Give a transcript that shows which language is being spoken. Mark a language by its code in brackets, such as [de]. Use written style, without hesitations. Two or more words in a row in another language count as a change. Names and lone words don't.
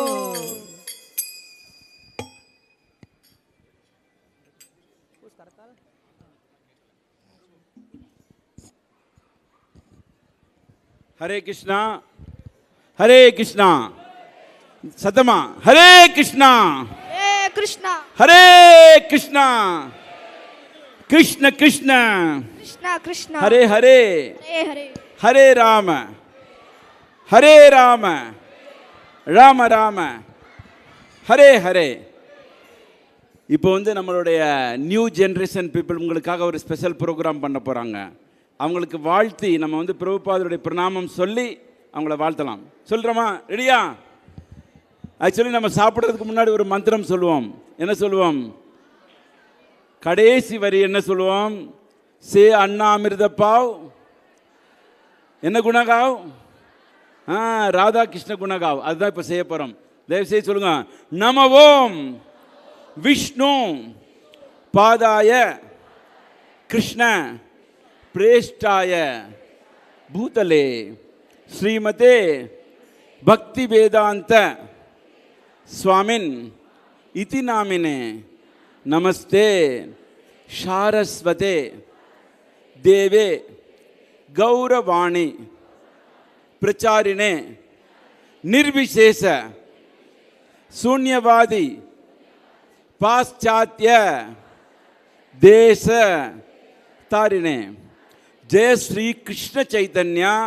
[sa] हरे कृष्ण सतम हरे कृष्ण हरे कृष्ण Krishna Krishna हरे हरे Hare हरे राम राम राम हरे हरे [ta] இப்போ வந்து நம்மளுடைய [en] new generation people [ta] உங்களுக்காக ஒரு [en] special program [ta] பண்ண போகிறாங்க. அவங்களுக்கு வாழ்த்தி நம்ம வந்து பிரபுபாதருடைய பிரணாமம் சொல்லி அவங்கள வாழ்த்தலாம். சொல்கிறோமா? ரெடியா? ஆக்சுவலி நம்ம சாப்பிட்றதுக்கு முன்னாடி ஒரு மந்திரம் சொல்லுவோம். என்ன சொல்லுவோம்? கடைசி வரி என்ன சொல்லுவோம்? [bn] সেই অন্ন অমৃত পাও என்ன குணகாவ்? রাধা কৃষ্ণ গুণ গাও. [ta] அதுதான் இப்போ செய்ய போகிறோம். தயவுசெய்து சொல்லுங்க. [sa] नम ओं विष्णु पादाय कृष्ण प्रेष्ठाय भूतले श्रीमते भक्ति वेदान्त स्वामिन् इति नामिने नमस्ते सारस्वते देवे गौरवाणी प्रचारिणे निर्विशेष शून्यवादी पाश्चात्य देश तारिणे जय श्री कृष्ण चैतन्य